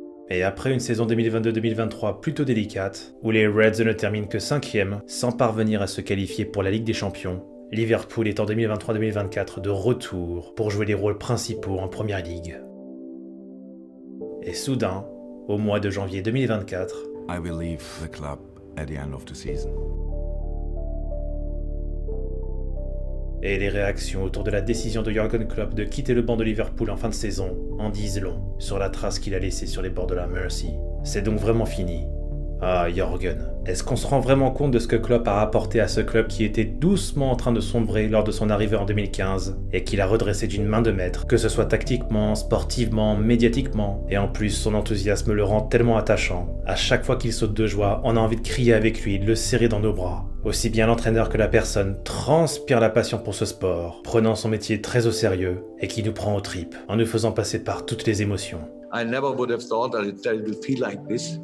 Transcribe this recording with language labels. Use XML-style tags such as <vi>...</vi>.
<fr>Et après une saison 2022-2023 plutôt délicate, où les Reds ne terminent que 5e, sans parvenir à se qualifier pour la Ligue des Champions, Liverpool est en 2023-2024 de retour pour jouer les rôles principaux en Premier League. Et soudain, au mois de janvier 2024,</fr> <en>I will leave the club at the end of the season.</en> <fr>Et les réactions autour de la décision de Jürgen Klopp de quitter le banc de Liverpool en fin de saison en disent long sur la trace qu'il a laissée sur les bords de la Mersey. C'est donc vraiment fini. Ah, Jürgen, est-ce qu'on se rend vraiment compte de ce que Klopp a apporté à ce club qui était doucement en train de sombrer lors de son arrivée en 2015 et qu'il a redressé d'une main de maître, que ce soit tactiquement, sportivement, médiatiquement, et en plus son enthousiasme le rend tellement attachant. À chaque fois qu'il saute de joie, on a envie de crier avec lui, de le serrer dans nos bras. Aussi bien l'entraîneur que la personne transpire la passion pour ce sport, prenant son métier très au sérieux et qui nous prend aux tripes, en nous faisant passer par toutes les émotions.</fr> <en>I never would have thought that it would feel like this.</en>